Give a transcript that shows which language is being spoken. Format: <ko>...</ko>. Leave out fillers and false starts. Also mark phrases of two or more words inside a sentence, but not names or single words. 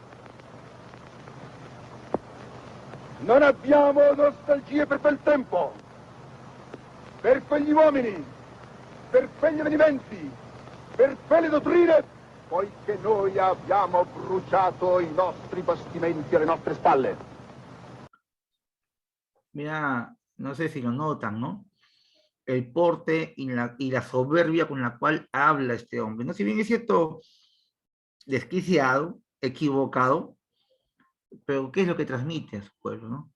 <it>Non abbiamo nostalgie per quel tempo, per quegli uomini, per quegli avvenimenti, per quelle dottrine, poiché noi abbiamo bruciato i nostri bastimenti alle nostre spalle.</it> <es>Mira, no sé si lo notan, ¿no? El porte y la soberbia con la cual habla este hombre, ¿no? Si bien es cierto, desquiciado, equivocado, pero ¿qué es lo que transmite a su pueblo, no?</es>